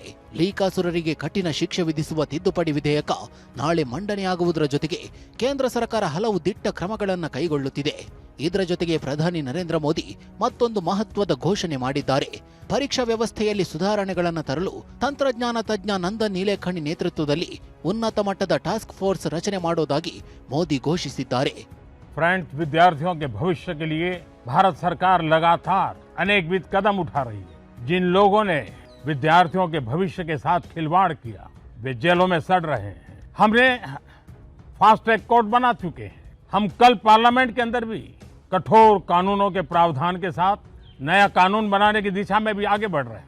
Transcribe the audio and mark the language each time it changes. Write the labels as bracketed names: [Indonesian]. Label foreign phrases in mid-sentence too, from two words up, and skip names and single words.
[Kannada] ಲೀಕಾಸುರರಿಗೆ ಕಠಿಣ ಶಿಕ್ಷೆ ವಿಧಿಸುವ ತಿದ್ದುಪಡಿ ವಿಧೇಯಕ ನಾಳೆ ಮಂಡನೆಯಾಗುವುದರ ಜೊತೆಗೆ ಕೇಂದ್ರ ಸರ್ಕಾರ ಹಲವು ದಿಟ್ಟ ಕ್ರಮಗಳನ್ನು ಕೈಗೊಳ್ಳುತ್ತಿದೆ. ಇದರ ಜೊತೆಗೆ ಪ್ರಧಾನಿ ನರೇಂದ್ರ ಮೋದಿ ಮತ್ತೊಂದು ಮಹತ್ವದ ಘೋಷಣೆ ಮಾಡಿದ್ದಾರೆ. ಪರೀಕ್ಷಾ ವ್ಯವಸ್ಥೆಯಲ್ಲಿ ಸುಧಾರಣೆಗಳನ್ನು ತರಲು ತಂತ್ರಜ್ಞಾನ ತಜ್ಞ ನಂದನ್ ನಿಲೇಕಣಿ ನೇತೃತ್ವದಲ್ಲಿ ಉನ್ನತ ಮಟ್ಟದ [English] task force [Kannada] ರಚನೆ ಮಾಡೋದಾಗಿ ಮೋದಿ ಘೋಷಿಸಿದ್ದಾರೆ. [Hindi] फ्रेंड्स, विद्यार्थियों के भविष्य के लिए भारत सरकार लगातार अनेकविध कदम उठा रही है. जिन लोगों ने विद्यार्थियों के भविष्य के साथ खिलवाड़ किया वे जेलों में सड़ रहे हैं. हमने [English] fast track court [Hindi] बना चुके हैं. हम कल पार्लियामेंट के अंदर भी कठोर कानूनों के प्रावधान के साथ नया कानून बनाने की दिशा में भी आगे बढ़ रहे हैं.